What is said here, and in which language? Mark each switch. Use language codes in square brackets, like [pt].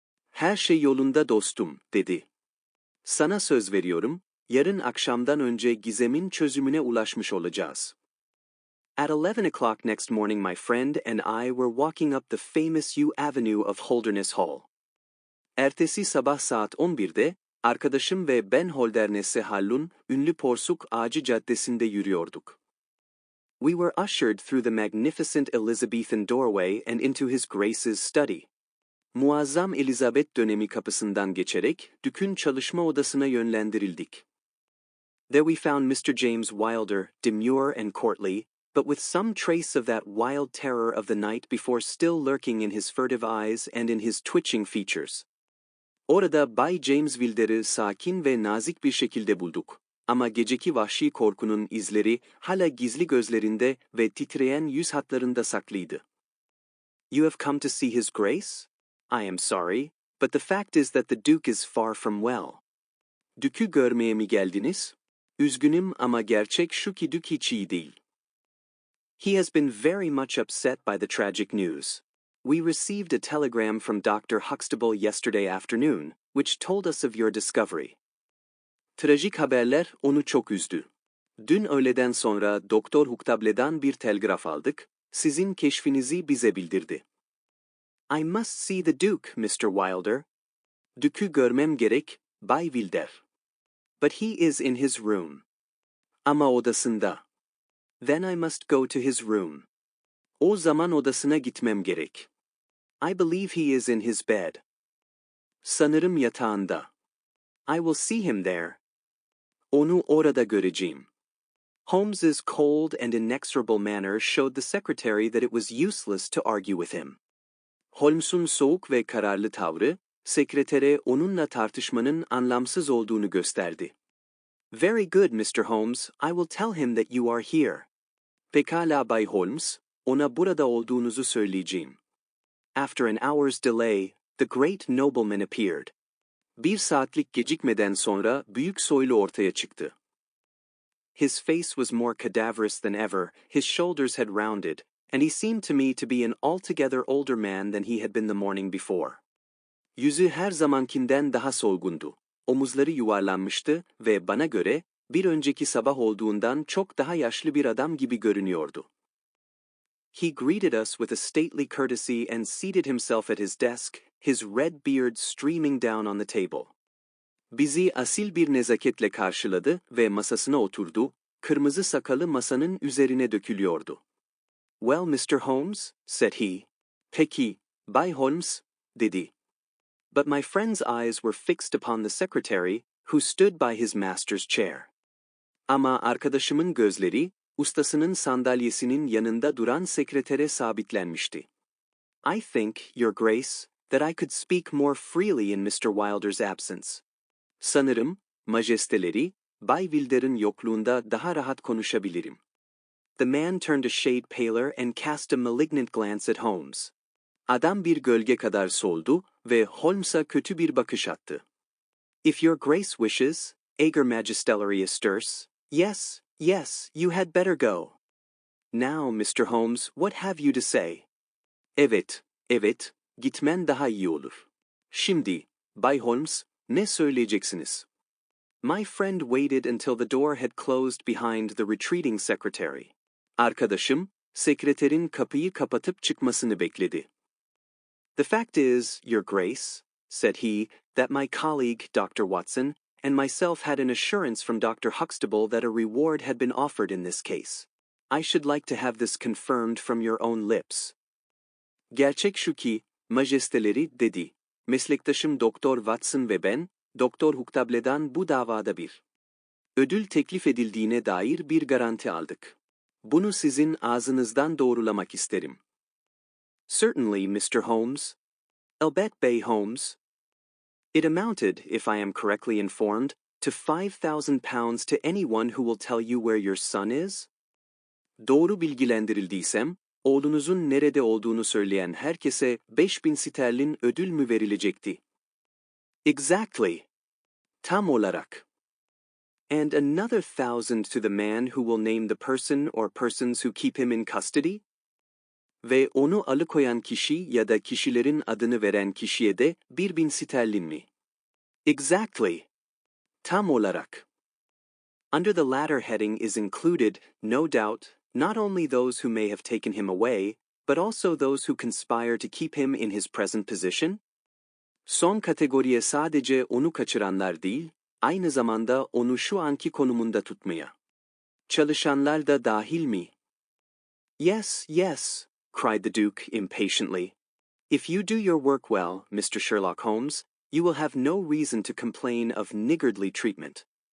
[tr] Her şey yolunda dostum, dedi. Sana söz veriyorum, yarın akşamdan önce gizemin çözümüne ulaşmış olacağız. [en] At 11 o'clock next morning my friend and I were walking up the famous Yew Avenue of Holderness Hall. [tr] Ertesi sabah saat 11'de, arkadaşım ve ben Holderness Hall'un ünlü porsuk ağacı caddesinde yürüyorduk. [en] We were ushered through the magnificent Elizabethan doorway and into His Grace's study. [tr] Muazzam Elizabeth dönemi kapısından geçerek Dük'ün çalışma odasına yönlendirildik. [en] There we found Mr. James Wilder, demure and courtly, but with some trace of that wild terror of the night before still lurking in his furtive eyes and in his twitching features. [tr] Orada Bay James Wilder'ı sakin ve nazik bir şekilde bulduk. Ama geceki vahşi korkunun izleri hala gizli gözlerinde ve titreyen yüz hatlarında saklıydı. [en] You have come to see His Grace? I am sorry, but the fact is that the Duke is far from well. [tr] Dük'ü görmeye mi geldiniz? Üzgünüm ama gerçek şu ki Dük hiç iyi değil. [en] He has been very much upset by the tragic news. We received a telegram from Dr. Huxtable yesterday afternoon, which told us of your discovery. [tr] Trajik haberler onu çok üzdü. Dün öğleden sonra Doktor Huxtable'dan bir telgraf aldık, sizin keşfinizi bize bildirdi. [en] I must see the Duke, Mr. Wilder. [tr] Dük'ü görmem gerek, Bay Wilder. [en] But he is in his room. [tr] Ama odasında. [en] Then I must go to his room. [tr] O zaman odasına gitmem gerek. [en] I believe he is in his bed. [tr] Sanırım yatağında. [en] I will see him there. [tr] Onu orada göreceğim. [en] Holmes's cold and inexorable manner showed the secretary that it was useless to argue with him. [tr] Holmes'un soğuk ve kararlı tavrı, sekretere onunla tartışmanın anlamsız olduğunu gösterdi. [en] Very good, Mr. Holmes, I will tell him that you are here. [tr] Pekala Bay Holmes, ona burada olduğunuzu söyleyeceğim. [en] After an hour's delay, the great nobleman appeared. [tr] Bir saatlik gecikmeden sonra büyük soylu ortaya çıktı. [en] His face was more cadaverous than ever, his shoulders had rounded, and he seemed to me to be an altogether older man than he had been the morning before. [tr] Yüzü her zamankinden daha solgundu. Omuzları yuvarlanmıştı ve bana göre bir önceki sabah olduğundan çok daha yaşlı bir adam gibi görünüyordu. [en] He greeted us with a stately courtesy and seated himself at his desk, his red beard streaming down on the table. [tr] Bizi asil bir nezaketle karşıladı ve masasına oturdu, kırmızı sakalı masanın üzerine dökülüyordu. [en] Well, Mr. Holmes, said he. [tr] Peki, Bay Holmes, dedi. [en] But my friend's eyes were fixed upon the secretary, who stood by his master's chair. [tr] Ama arkadaşımın gözleri, ustasının sandalyesinin yanında duran sekretere sabitlenmişti. [en] I think, Your Grace, that I could speak more freely in Mr. Wilder's absence. [tr] Sanırım, majesteleri, Bay Wilder'ın yokluğunda daha rahat konuşabilirim. [en] The man turned a shade paler and cast a malignant glance at Holmes. [tr] Adam bir gölge kadar soldu ve Holmes'a kötü bir bakış attı. [en] If your grace wishes, Ager Magistelary Esters, yes, yes, you had better go. Now, Mr. Holmes, what have you to say? [tr] Evet, evet, gitmen daha iyi olur. Şimdi, Bay Holmes, ne söyleyeceksiniz? [en] My friend waited until the door had closed behind the retreating secretary. [tr] Arkadaşım, sekreterin kapıyı kapatıp çıkmasını bekledi. [en] The fact is, Your Grace, said he, that my colleague, Dr. Watson, and myself had an assurance from Dr. Huxtable that a reward had been offered in this case. I should like to have this confirmed from your own lips. [tr] Gerçek şu ki, majesteleri, dedi. Meslektaşım Doktor Watson ve ben, Doktor Huxtable'dan bu davada bir ödül teklif edildiğine dair bir garanti aldık. Bunu sizin ağzınızdan doğrulamak isterim. [en] Certainly, Mr. Holmes. [tr] Elbet Bey Holmes. [en] It amounted, if I am correctly informed, to £5,000 to anyone who will tell you where your son is? [tr] Doğru bilgilendirildiysem, oğlunuzun nerede olduğunu söyleyen herkese 5.000 sterlin ödül mü verilecekti? [en] Exactly. [tr] Tam olarak. [en] And another 1,000 to the man who will name the person or persons who keep him in custody? [tr] Ve onu alıkoyan kişi ya da kişilerin adını veren kişiye de 1.000 sterlin mi? [en] Exactly. [tr] Tam olarak. [en] Under the latter heading is included, no doubt, not only those who may have taken him away, but also those who conspire to keep him in his present position? [tr] Son kategoriye sadece onu kaçıranlar değil, aynı zamanda onu şu anki konumunda tutmaya çalışanlar da dahil mi? [en] Yes, yes, cried the Duke impatiently. If you do your work well, Mr. Sherlock Holmes, you will have no reason to complain of niggardly treatment.